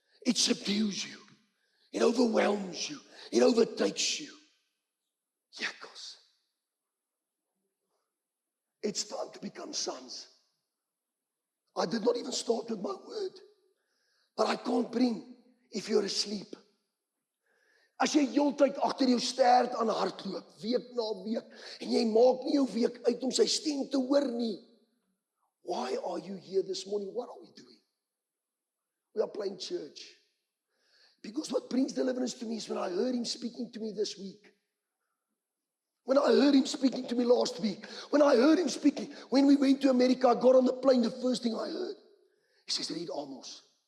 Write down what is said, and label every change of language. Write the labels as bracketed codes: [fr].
[en] It subdues you. It overwhelms you. It overtakes you. Yakkos. It's time to become sons. I did not even start with my word. But I can't bring if you're asleep. [af] As jy heeltyd agter jou stert aan hardloop, week na week, en jy maak nie jou week uit om sy stem te hoor nie. [en] Why are you here this morning? What are we doing? We are playing church. Because what brings deliverance to me is when I heard Him speaking to me this week. When I heard Him speaking to me last week. When I heard Him speaking, when we went to America, I got on the plane, the first thing I heard, He says, read Amos.